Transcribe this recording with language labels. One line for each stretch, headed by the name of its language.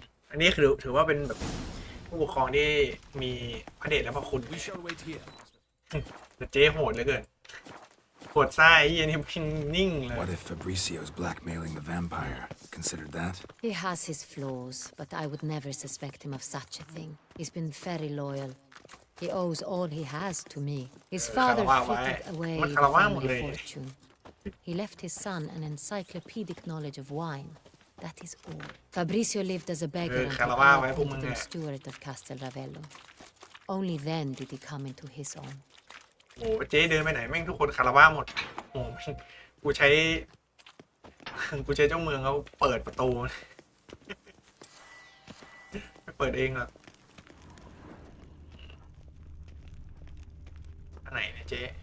Thai: อันนี้คือถือว่าเป็นแบบผู้ปกครองที่มีพระเดชและพระคุณ
English: We shall wait here.
Thai: แต่เจ๊โหดเหลือเกินโหดซ่าไอ้เหี้ยนี่พิงนิ่งเลย
English: What if Fabricio's blackmailing the vampire? Considered that? He has his flaws, but I would never suspect him of such a thing. He's been very loyal. He owes all he has to me. His father frittered away the family fortune. He left his son an encyclopedic knowledge of wine. That is all. Fabricio lived as a beggar until I appointed him steward of Castel Ravello. Only then did he come into his own.
Thai: โอ้เจ๊เดินไปไหนแม่งทุกคนคารวะหมดโอ้กูใช้เจ้าเมืองเขาเปิดประตูไม่เปิดเองหรอกอันไหนเนี่ยเจ๊